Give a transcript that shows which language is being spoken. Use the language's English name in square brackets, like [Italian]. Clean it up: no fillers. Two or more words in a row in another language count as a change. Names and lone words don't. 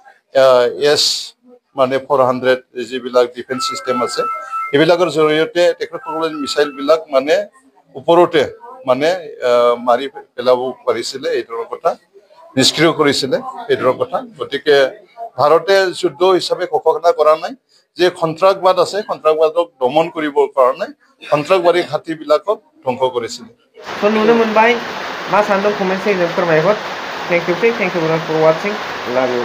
[Assamese] মানে 400 যিবিলাক [English] defence system [Assamese] আছে এইবিলাকৰ জৰিয়তে তেখেতসকলে মিছাইল বিলাক মানে ওপৰতে মানে মাৰি পেলাব পাৰিছিল এইটোৰ কথা নিষ্ক্ৰিয় কৰিছিল এইটোৰ কথা গতিকে ভাৰতে যুদ্ধ হিচাপে ঘোষণা কৰা নাই যে সন্ত্ৰাসবাদ আছে সন্ত্ৰাসবাদক দমন কৰিবৰ কাৰণে সন্ত্ৰাসবাদী ঘাটিবিলাকক ধ্বংস কৰিছিল [Bodo] So नुनो मोनबाय मा सानदों कमेन्ट सेक्सनाव फोरमायहर [English] thank you very much for watching love you